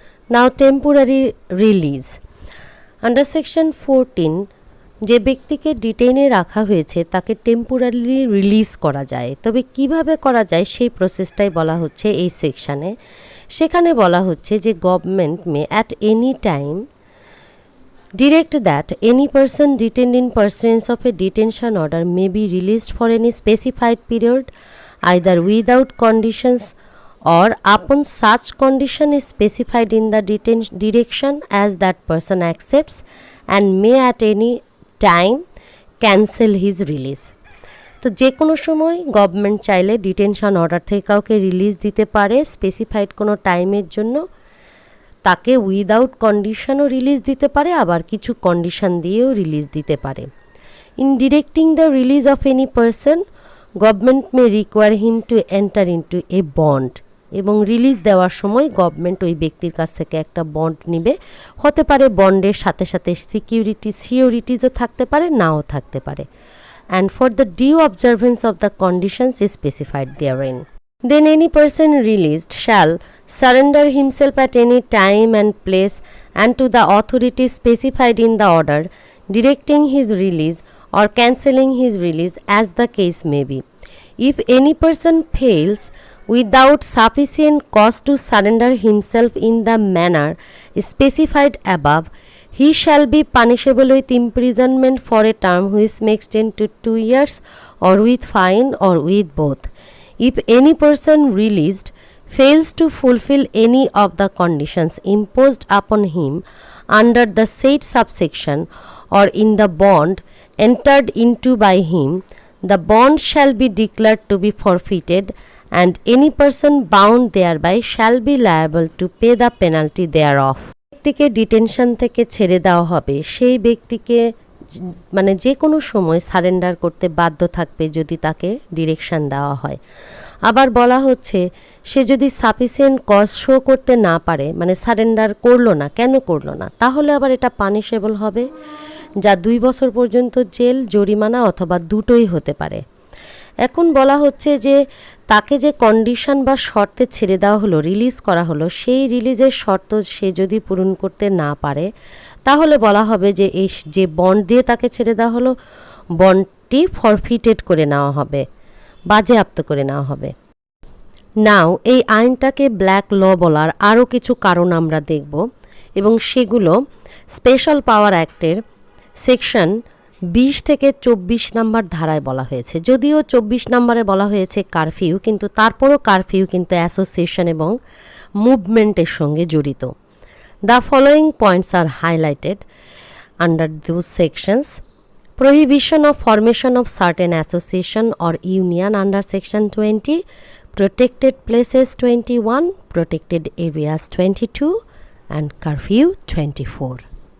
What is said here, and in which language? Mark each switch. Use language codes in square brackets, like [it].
[en] now temporary release under section 14, [bn] যে ব্যক্তিকে ডিটেইনে রাখা হয়েছে তাকে টেম্পোরারিলি রিলিজ করা যায়, তবে কিভাবে করা যায় সেই প্রসেসটাই বলা হচ্ছে এই সেকশানে। সেখানে বলা হচ্ছে যে [en] Government may at any time Direct that any person detained in pursuance of a detention order may be released for any specified period, either without conditions or upon such condition is specified in the direction as that person accepts, and may at any time cancel his release. [bn] তো যে কোনো সময় government চাইলে detention order থেকে কাউকে release দিতে পারে specified কোনো টাইমের জন্য, তাকে উইদাউট কন্ডিশনও রিলিজ দিতে পারে, আবার কিছু কন্ডিশন দিয়েও রিলিজ দিতে পারে। [en] in directing the release of any person, government may require him to enter into a bond, [bn] এবং রিলিজ দেওয়ার সময় গভর্নমেন্ট ওই ব্যক্তির কাছ থেকে একটা বন্ড নিবে। হতে পারে বন্ডের সাথে সাথে সিকিউরিটিজও থাকতে পারে, নাও থাকতে পারে। [en] And for the due observance of the conditions is specified therein. Then any person released shall surrender himself at any time and place and to the authorities specified in the order, directing his release or cancelling his release as the case may be. If any person fails without sufficient cause to surrender himself in the manner specified above, he shall be punishable with imprisonment for a term which may extend to 2 years, or with fine, or with both. If any person released fails to fulfill any of the conditions imposed upon him under the said subsection or in the bond entered into by him, the bond shall be declared to be forfeited, and any person bound thereby shall be liable to pay the penalty thereof. [bn] ব্যক্তিকে detention থেকে ছেড়ে দেওয়া হবে, সেই ব্যক্তিকে মানে যে কোনো সময় সারেন্ডার করতে বাধ্য থাকবে যদি তাকে ডিরেকশন দেওয়া হয়। আবার বলা হচ্ছে সে যদি সাফিসিয়েন্ট কজ শো করতে না পারে, মানে সারেন্ডার করলো না, কেন করলো না, তাহলে আবার এটা পানিশেবল হবে, যা 2 বছর পর্যন্ত জেল, জরিমানা অথবা দুটোই হতে পারে। এখন বলা হচ্ছে যে তাকে যে কন্ডিশন বা শর্তে ছেড়ে দেওয়া হলো, রিলিজ করা হলো, সেই রিলিজের শর্ত সে যদি পূরণ করতে না পারে, তাহলে বলা হবে যে এই যে বন্ড দিয়ে তাকে ছেড়ে দেওয়া হলো, বন্ডটি ফরফিটেড করে নেওয়া হবে, বাজেয়াপ্ত করে নেওয়া হবে। নাও এই আইনটাকে ব্ল্যাক ল বলার আরও কিছু কারণ আমরা দেখব, এবং সেগুলো স্পেশাল পাওয়ার অ্যাক্টের সেকশন 20 থেকে 24 নম্বর ধারায় বলা হয়েছে। যদিও 24 নম্বরে বলা হয়েছে কারফিউ, কিন্তু তারপরও কারফিউ কিন্তু অ্যাসোসিয়েশন এবং মুভমেন্টের সঙ্গে জড়িত। [en] The following points are highlighted under those sections: prohibition of formation of certain association or union under section 20, protected places 21, protected areas 22, and curfew 24.